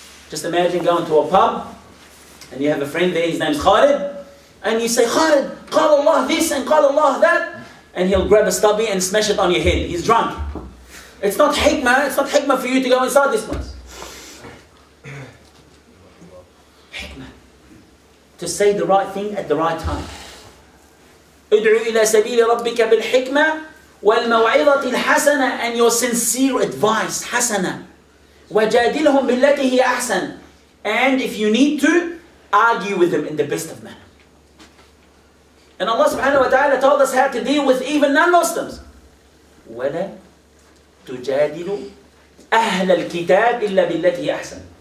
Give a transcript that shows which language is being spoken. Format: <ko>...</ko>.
<en>Just imagine going to a pub and you have a friend there, his name's Khalid, and you say, "Khalid, call Allah this and call Allah that," and he'll grab a stubby and smash it on your head. He's drunk. It's not hikmah. It's not hikmah for you to go inside this place. Hikmah. To say the right thing at the right time.</en> <ar>ادعو إلى سبيل ربك بالحكمة والموعظة الحسنة,</ar> <en>and your sincere advice,</en> <ar>حسنة. وجادلهم بالتي هي أحسن.</ar> <en>And if you need to, argue with them in the best of manner. And Allah subhanahu wa ta'ala told us how to deal with even non-Muslims.</en> <ar>وَلَا تُجَادِلُوا أَهْلَ الْكِتَابِ إِلَّا بِالَّتِي أَحْسَنُ.</ar>